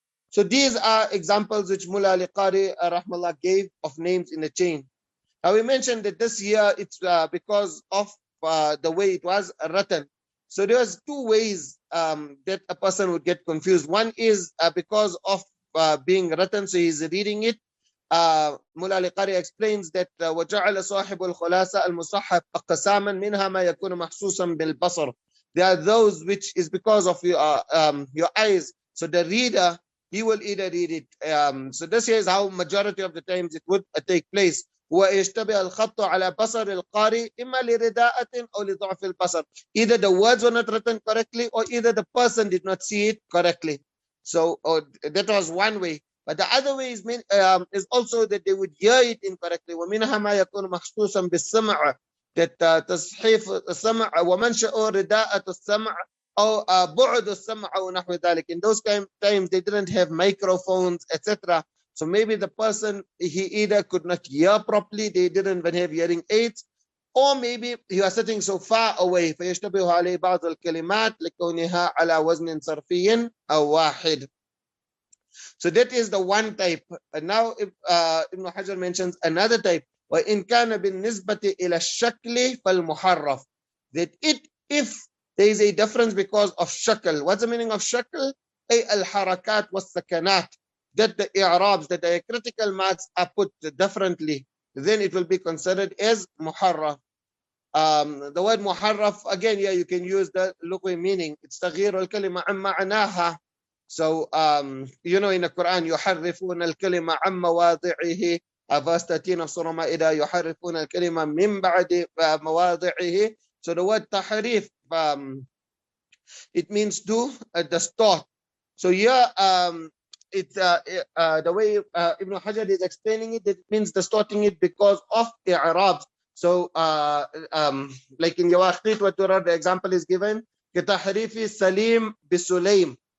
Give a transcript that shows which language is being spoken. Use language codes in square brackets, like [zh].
[en] So these are examples which Mullah al-Qari rahmallah gave of names in the chain. Now we mentioned that this year it's because of the way it was written. So there's two ways that a person would get confused. One is because of being written, so he's reading it. [ar] Mullah al-Qari [en] explains that [ar] وَجَعَلَ صَاحِبُ الْخُلَاسَةِ الْمُصَحَّفِ أَقْسَامًا مِنْهَا مَا يَكُونُ مَحْسُوسًا بِالْبَصَرِ. [en] There are those which is because of your eyes. So the reader, he will either read it. So this here is how majority of the times it would take place. [ar] ويشتبه الخط على بصر القارئ إما لرداءة أو لضعف البصر. [en] Either the words were not written correctly, or either the person did not see it correctly. So that was one way. But the other way is also that they would hear it incorrectly. [ar] ومنها ما يكون مخصوصا بالسمع. [en] That [ar] تصحيف السمع ومنشأ رداءة السمع أو بعد السمع ونحو ذلك. [en] In those times they didn't have microphones, etc. So maybe the person, he either could not hear properly, they didn't even have hearing aids, or maybe he was sitting so far away. [ar] فيشتبه عليه بعض الكلمات لكونها على وزن صرفي أو واحد. [en] So that is the one type. And now Ibn Hajar mentions another type. [ar] وإن كان بالنسبة إلى الشكل فالمحرف. [en] That if there is a difference because of shakl. What's the meaning of shakl? [ar] أي الحركات والسكنات. [en] That the i'rabs, that the critical marks are put differently, then it will be considered as muharraf. The word muharraf, again, yeah, you can use the lugwi meaning. It's [ar] تغيير الكلمة عن معناها. [en] So, you know, in the Quran, [ar] يحرفون الكلمة عن مواضعه. [en] Verse 13 of Surah Ma'idah, [ar] يحرفون الكلمة من بعد مواضعه. [en] So the word tahrif, it means to distort. So here, it's the way Ibn Hajar is explaining it, it means distorting it because of i'rabs. So, like in Yawaqit wa Durar, the example is given, [ar] كتحريف [en] Salim بسليم.